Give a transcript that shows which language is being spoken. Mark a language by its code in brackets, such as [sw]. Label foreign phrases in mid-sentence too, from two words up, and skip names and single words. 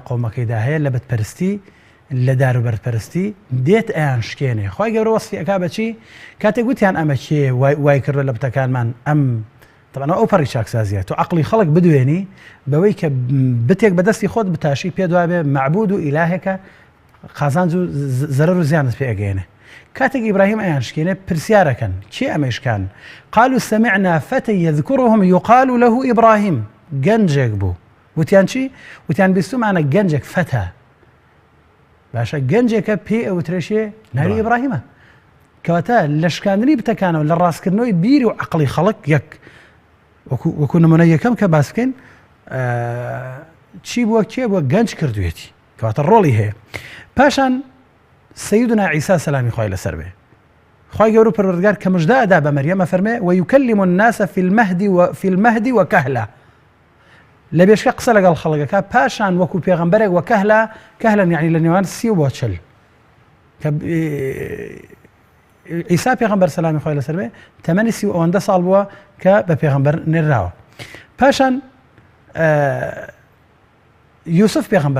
[ckb] قەومەکەیدا هەیە لە بتپەرستی لە داروبەرپەرستی دێت ئەیان شکێنێ خۆی گەورە وەسفی ئەکا بەچی کاتێک گوتیان ئەمە کێ وای کردوە لە بتەکانمان ئەم طبعا ئەو پەڕی چاکسازیە تو عقلی خەڵک بدوێنی بەوەی کە بتێک بەدەستی خۆت بتاشی پێ دوابێ معبود و ئیلاهێکە قازانج و زەرەر و زیانت پێ ئەگەێنێ کاتێک ئیبراهیم ئەیان شکێنێ پرسیارەکەن چی ئەمەشکان [ar] قالوا سمعنا فتى يذكرهم يقال له إبراهيم [ckb] گەنجێک بوو وتیان چی وتیان بیستمانە گەنجێک فەتە باشە گەنجێکە پێ ئەوترێشێ ناوی ئیبراهیمە کەواتە لە شکاندنی بتەکانەوە لە ڕاستکردنەوەی بیری و عقلی خەڵک یەک وەکو نمونە یەکەم کە باس بکەین چی بووە کێ بووە گەنج کردوێتی کەواتە ڕۆڵی هەیە پاشان سەیدنا عیسا سەلامی خوای لەسەر بێ خوای گەورە پەروەردگار کە مژدە ئەدا بە مەریەمە فەرمێ [ar] ويكلم الناس في المهد وكهلا [ckb] لە بێشکە قسە لەگەڵ خەڵکەکە پاشان وەکو پێغەمبەرێک وە کەهلەن یعنی لە نێوان 30 بۆ 40 کە عیسا پێغەمبەر سەلامی خوای لەسەر بێ تەمەنی 30 ئەوەندە ساڵ بووە کە بە پێغەمبەر نێراوە پاشان یوسف پێغەمبەر